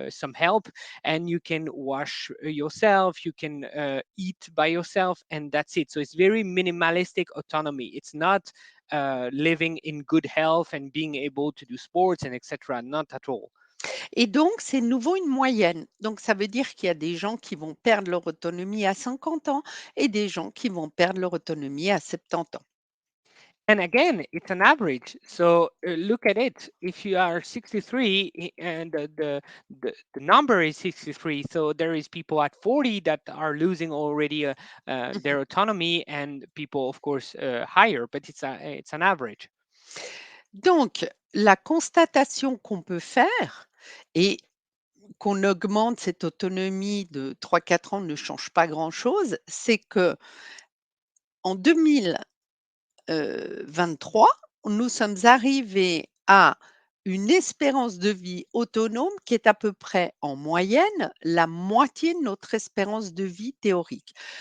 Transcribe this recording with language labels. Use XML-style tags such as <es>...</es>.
<en>some help, and you can wash yourself, you can eat by yourself, and that's it. So it's very minimalistic autonomy. It's not living in good health and being able to do sports and etc. Not at all.</en> <fr>Et donc c'est de nouveau une moyenne. Donc ça veut dire qu'il y a des gens qui vont perdre leur autonomie à 50 ans et des gens qui vont perdre leur autonomie à 70 ans.</fr> <en>And again, it's an average. So look at it. If you are 63 and the number is 63, so there is people at 40 that are losing already their autonomy, and people, of course, higher. But it's an average.</en> <fr>Donc, la constatation qu'on peut faire et qu'on augmente cette autonomie de 3-4 ans ne change pas grand-chose, c'est que en 2023, nous sommes arrivés à une espérance de vie autonome qui est à peu près en moyenne la moitié de notre espérance de vie théorique.</fr>